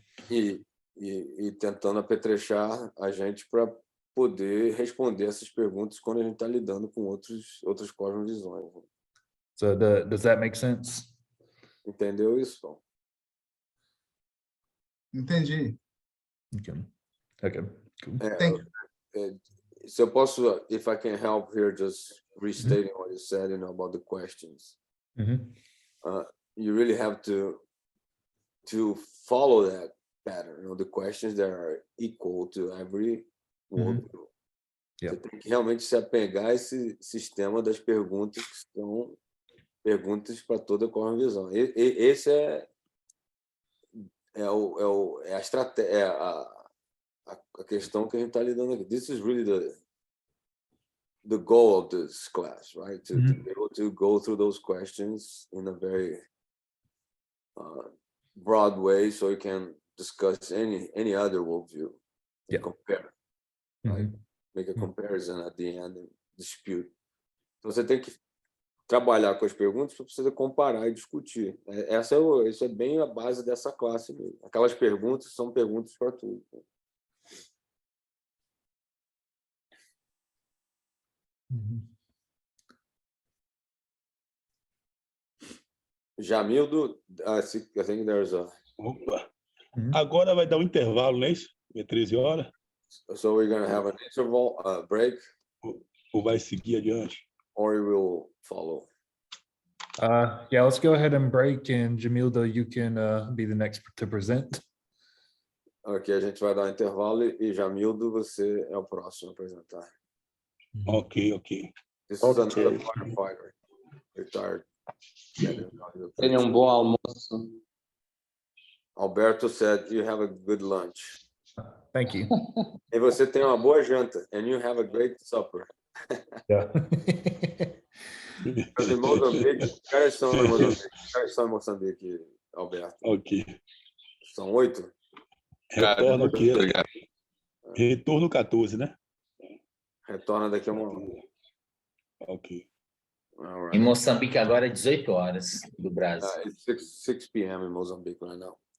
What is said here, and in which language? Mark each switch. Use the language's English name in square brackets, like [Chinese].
[Portuguese] E tentando apetrechar a gente para poder responder essas perguntas quando a gente está lidando com outras cosmovisões. [English] So does that make sense? [Portuguese] Entendeu isso, Tom? Entendi. [English] Okay, cool. [Portuguese] Se eu posso, [English] if I can help here, just restating what you said, you know, about the questions. You really have to follow that pattern, you know, the questions that are equal to every worldview. [Portuguese] Você tem que realmente se apegar a esse sistema das perguntas que são perguntas para toda a cosmovisão. Esse é a estratégia, a questão que a gente está lidando aqui. [English] This is really the goal of this class, right? To be able to go through those questions in a very broad way, so you can discuss any other worldview and compare, right? Make a comparison at the end and dispute. [Portuguese] Então você tem que trabalhar com as perguntas para você comparar e discutir. Isso é bem a base dessa classe mesmo. Aquelas perguntas são perguntas para tudo. [English] Jamildo, I think there's a... [Portuguese] Opa. Agora vai dar um intervalo, não é isso? É 13 horas? [English] So we're going to have an interval, break. [Portuguese] Ou vai seguir adiante? [English] Or you will follow. Yeah, let's go ahead and break, and Jamilda, you can be the next to present. [Portuguese] Ok, a gente vai dar um intervalo e Jamildo, você é o próximo a apresentar. Ok. [English] This is another firefighter, retired. [Portuguese] Tenha um bom almoço. [English] Alberto said you have a good lunch. Thank you. [Portuguese] E você tem uma boa janta. [English] And you have a great supper. Yeah. [Portuguese] Mas em Moçambique, os caras são em Moçambique, Alberto. Ok. São 8? Retorno aqui. Retorno 14, né? Retorna daqui a uma hora. Ok. Em Moçambique agora é 18 horas do Brasil. [English] It's 6 p.m. in Mozambique right now.